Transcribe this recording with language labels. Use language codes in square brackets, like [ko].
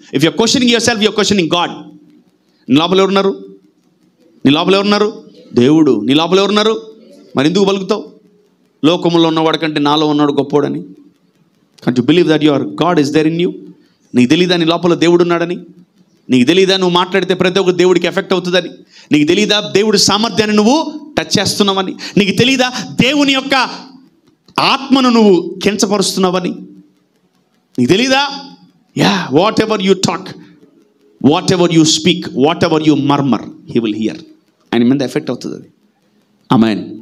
[en] If you're questioning yourself, you're questioning God. [te] నీ లోపల ఎవరున్నారు? దేవుడు. నీ లోపల ఎవరున్నారు? మరి ఎందుకు పలుకుతావు? లోకములో ఉన్నవాడు కంటే నాలో ఉన్నాడు గొప్పోడని. [en] Can't you believe that your God is there in you? [te] నీకు తెలీదా నీ లోపల దేవుడు ఉన్నాడని? నీకు తెలీదా నువ్వు మాట్లాడితే ప్రతి ఒక్క దేవుడికి ఎఫెక్ట్ అవుతుందని? నీకు తెలీదా దేవుడి సామర్థ్యాన్ని నువ్వు టచ్ చేస్తున్నావని? నీకు తెలీదా దేవుని యొక్క ఆత్మను నువ్వు కించపరుస్తున్నావని? నీకు తెలీదా? [en] Whatever you talk, whatever you speak, whatever you murmur, he will hear. [te] ఆయన మీద ఎఫెక్ట్ అవుతుంది అది. [en] ఆమేన్.